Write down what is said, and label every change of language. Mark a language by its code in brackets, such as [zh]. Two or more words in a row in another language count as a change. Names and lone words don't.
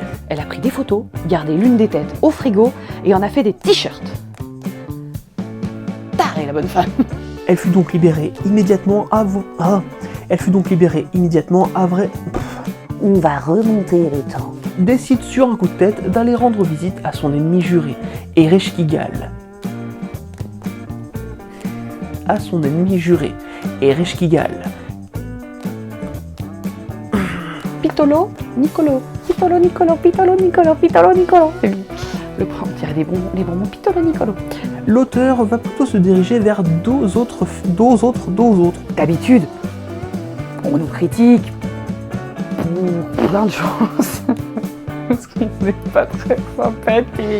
[fr] Elle a pris des photos, gardé l'une des têtes au frigo et en a fait des t-shirts. Tarée la bonne femme. Elle fut donc libérée immédiatement On va remonter le temps. Décide sur un coup de tête d'aller rendre visite à son ennemi juré, Ereshkigal. Pitolo, Nicolo. Pitolo, Nicolo, Pitolo, Nicolo, Pitolo, Nicolo. C'est lui. Le prend, on dirait les bonbons Pitolo, Nicolo. L'auteur va plutôt se diriger vers deux autres. D'habitude, on nous critique pour plein de choses. Parce qu'on n'est pas très sympathique.